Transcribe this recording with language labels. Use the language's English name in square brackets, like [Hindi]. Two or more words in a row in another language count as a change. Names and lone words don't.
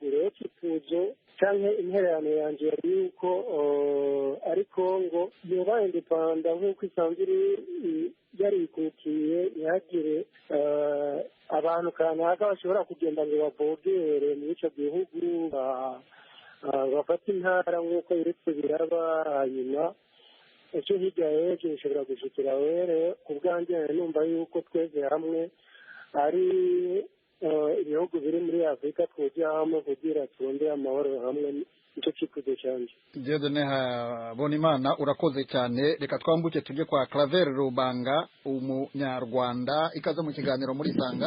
[Rundi] Rero kifuzo cyangwa intererano yanjye yari yuko ari Kongo yoba indepanda nk'uko isanzwe yarikukiye, ntihagire abantu kanaka bashobora kugenda ngo bavogere muri icyo gihugu, bafata intara nk'uko biretse biraba, hanyuma icyo hirya y'ejo bishobora gushikira. were ku bwanjye numva yuko twese hamwe ari ibihugu biri muri Afurika twujya hamwe kugira turondere amahoro hamwe. Nicyo cyifuzo cyanjye. [Kinyarwanda] Dieudonné Habonimana, urakoze cyane. Reka twambuke tujye kwa Claver Rubanga, umunyarwanda, ikaze mu kiganiro muri Sanga.